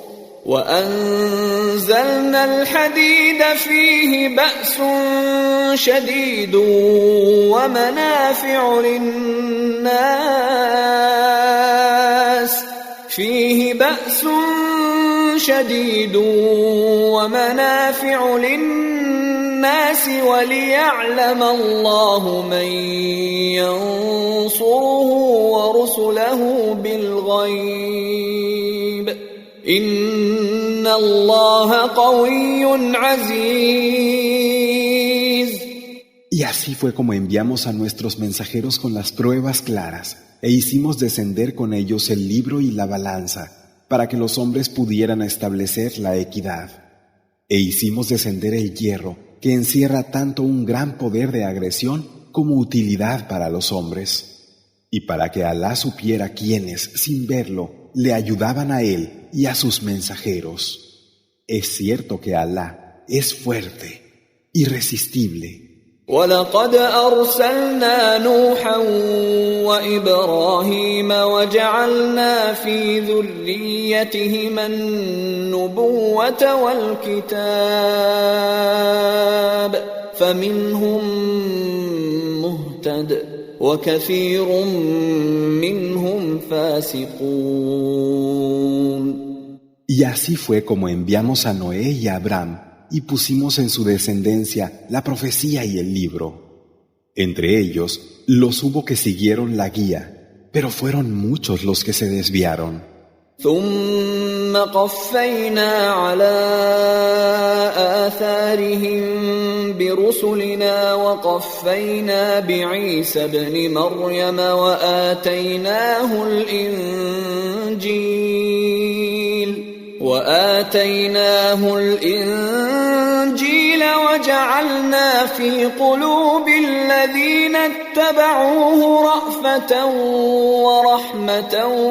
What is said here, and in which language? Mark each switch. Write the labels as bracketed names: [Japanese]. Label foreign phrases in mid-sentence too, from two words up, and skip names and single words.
[Arabic] وأنزلنا الحديد فيه بأس شديد ومنافع للناس وليعلم الله من ينصره ورسله بالغيب إن الله قوي عزيز. [Spanish] Y así fue como enviamos a nuestros mensajeros con las pruebas claras e hicimos descender con ellos el libro y la balanza para que los hombres pudieran establecer la equidad. E hicimos descender el hierro, que encierra tanto un gran poder de agresión como utilidad para los hombres. Y para que Alá supiera quiénes, sin verlo, le ayudaban a él y a sus mensajeros. Es cierto que Alá es fuerte, irresistible. [Arabic] وَلَقَدْ أَرْسَلْنَا نُوحًا وَإِبْرَاهِيمَ وَجَعَلْنَا فِي ذُرِّيَّتِهِمَا النُّبُوَّةَ وَالْكِتَابَ فَمِنْهُم مُّهْتَدٍ وَكَثِيرٌ مِّنْهُمْ فَاسِقُونَ. [Spanish] Y así fue como enviamos a Noé y a Abraham y pusimos en su descendencia la profecía y el libro. Entre ellos, los hubo que siguieron la guía, pero fueron muchos los que se desviaron. [Arabic] ثم قفينا على آثارهم برسلنا وقفينا بعيسى ابن مريم وآتيناه الإنجيل وجعلنا في قلوب الذين اتبعوه رأفة ورحمة